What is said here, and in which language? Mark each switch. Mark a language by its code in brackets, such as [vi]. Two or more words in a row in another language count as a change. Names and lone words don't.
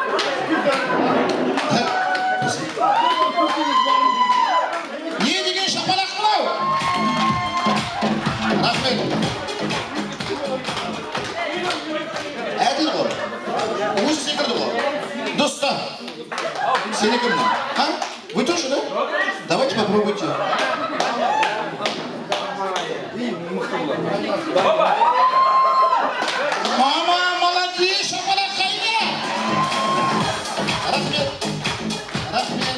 [kk] Не деген шапалақ мынау? Рахмет. Әділ ғой. Өзі секірді ғой. Доста, сенікі мына. А? [ru] Вы тоже, да? Давайте попробуйте. Мама, молодец, [kk] шапалақ қайда? Рахмет. Рахмет.